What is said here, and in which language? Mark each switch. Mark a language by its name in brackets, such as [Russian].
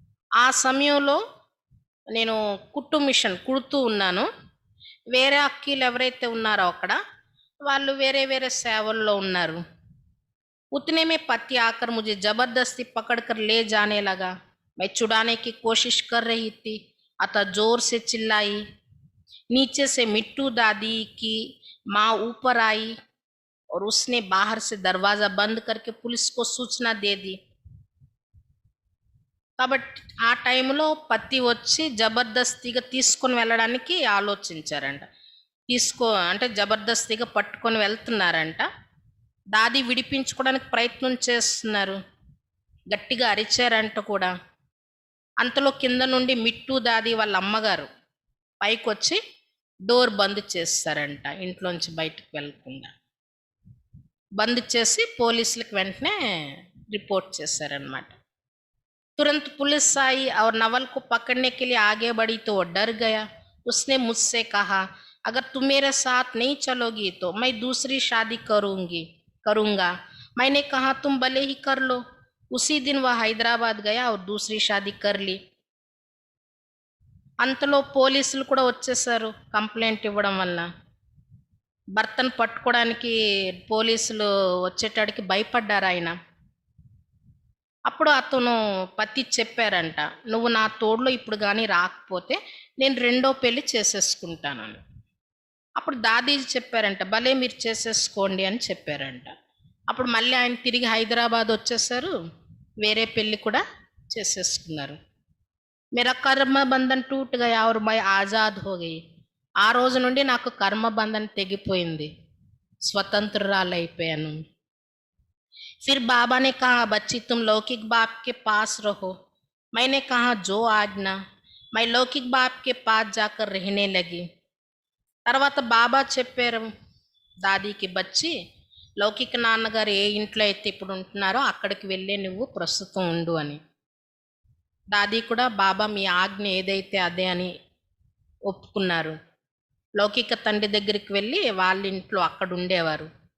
[Telugu] ఆ సమయంలో నేను కుట్టు మిషన్ కుడుతూ ఉన్నాను, వేరే అక్కీలు ఎవరైతే ఉన్నారో అక్కడ వాళ్ళు వేరే వేరే సేవల్లో ఉన్నారు. [Hindi] उतने में पति आकर मुझे जबरदस्ती पकड़कर ले जाने लगा. मैं छुड़ाने की कोशिश कर रही थी, अतः जोर से चिल्लाई. नीचे से मिट्टू दादी की माँ ऊपर आई और उसने बाहर से दरवाजा बंद करके पुलिस को सूचना दे दी. [Telugu] కాబట్టి ఆ టైంలో పతి వచ్చి జబర్దస్తిగా తీసుకొని వెళ్ళడానికి ఆలోచించారంట. అంటే జబర్దస్తిగా పట్టుకొని వెళ్తున్నారంట. దాది విడిపించుకోవడానికి ప్రయత్నం చేస్తున్నారు, గట్టిగా అరిచారంట కూడా. అంతలో కింద నుండి మిట్టు దాది వాళ్ళ అమ్మగారు పైకి వచ్చి డోర్ బంద్ చేస్తారంట, ఇంట్లోంచి బయటకు వెళ్ళకుండా బంద్ చేసి పోలీసులకు వెంటనే రిపోర్ట్ చేశారనమాట. [Hindi] तुरंत पुलिस आई और नवल को पकड़ने के लिए आगे बढ़ी तो वो डर गया. उसने मुझसे कहा, अगर तुम मेरे साथ नहीं चलोगी तो मैं दूसरी शादी करूँगा. मैंने कहा, तुम भले ही कर लो. उसी दिन वह हैदराबाद गया और दूसरी शादी कर ली. [Telugu] అంతలో పోలీసులు కూడా వచ్చేసారు కంప్లైంట్ ఇవ్వడం వల్ల. భర్తను పట్టుకోవడానికి పోలీసులు వచ్చేటాడికి భయపడ్డారు ఆయన. అప్పుడు అతను పతి చెప్పారంట, నువ్వు నా తోడులో ఇప్పుడు కానీ రాకపోతే నేను రెండో పెళ్లి చేసేసుకుంటానని. అప్పుడు దాదీ చెప్పారంట, భలే మీరు చేసేసుకోండి అని చెప్పారంట. అప్పుడు మళ్ళీ ఆయన తిరిగి హైదరాబాద్ వచ్చేసారు, వేరే పెళ్లి కూడా చేసేసుకున్నారు. [Hindi] मेरा कर्म बंधन टूट गया और मैं आज़ाद हो गई. [Telugu] ఆ రోజు నుండి నాకు కర్మ బంధన్ తెగిపోయింది, స్వతంత్రురాలైపోయాను. [Hindi] फिर बाबा ने कहा, बच्ची तुम लौकिक बाप के पास रहो. मैंने कहा, जो आज्ञा. मैं लौकिक बाप के पास जाकर रहने लगी. [Telugu] తర్వాత బాబా చెప్పారు దాదీకి, బచ్చి లౌకిక నాన్నగారు ఏ ఇంట్లో అయితే ఇప్పుడు ఉంటున్నారో అక్కడికి వెళ్ళే నువ్వు ప్రస్తుతం ఉండు అని. దాదీ కూడా బాబా మీ ఆజ్ఞ ఏదైతే అదే అని ఒప్పుకున్నారు. లౌకిక తండ్రి దగ్గరికి వెళ్ళి వాళ్ళ ఇంట్లో అక్కడ ఉండేవారు.